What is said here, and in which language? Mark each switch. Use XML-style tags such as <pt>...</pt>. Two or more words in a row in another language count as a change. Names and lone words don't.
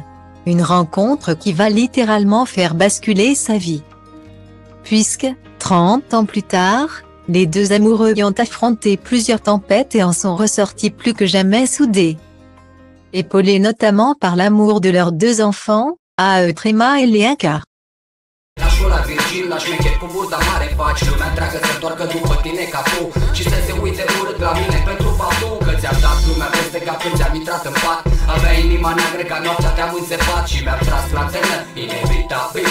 <fr>Une rencontre qui va littéralement faire basculer sa vie. Puisque, 30 ans plus tard, les deux amoureux y ont affronté plusieurs tempêtes et en sont ressortis plus que jamais soudés. Épaulés notamment par l'amour de leurs 2 enfants, Trema et Leanca.</fr> <ro>Lași-o la Virgil, la șmecher cu buza mare faci lumea întreagă să întoarcă după tine ca tu și să se uite urât la mine pentru faptul că ți-am dat lumea peste cap când ți-am intrat în pat. Aveai inima neagră ca noaptea, te-am înțepat și mi-am tras lanțernă inevitabil.</ro>